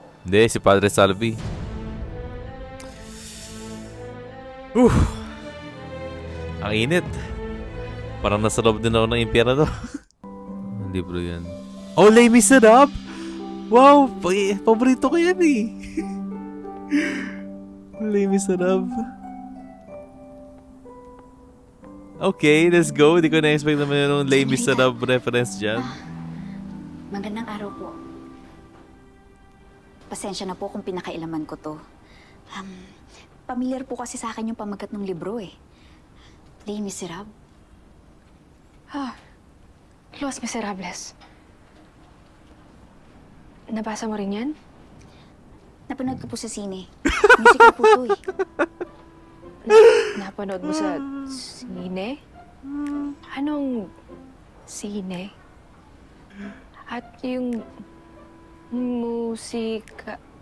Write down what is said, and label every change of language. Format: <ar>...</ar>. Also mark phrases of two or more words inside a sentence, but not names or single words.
<tl>Hindi, si Padre Salvi. Ang init. Parang nasa loob din ako ng impyerno. Ang libro yan. Oh, Les Miserables! Wow! Paborito ko yan eh. Les Miserables.</tl> <en>Okay, let's go.</en> <tl>Hindi ko na-expect naman yung Les Miserables reference dyan. Magandang araw po. Pasensya na po kung pinakailaman ko to. Pamilyar po kasi sa akin yung pamagat ng libro eh. Les Miserables. Los Miserables. Nabasa mo rin yan? Napanood ko po sa sine. Musical po to eh. Napanood mo sa sine? Anong sine? At yung musika...</tl>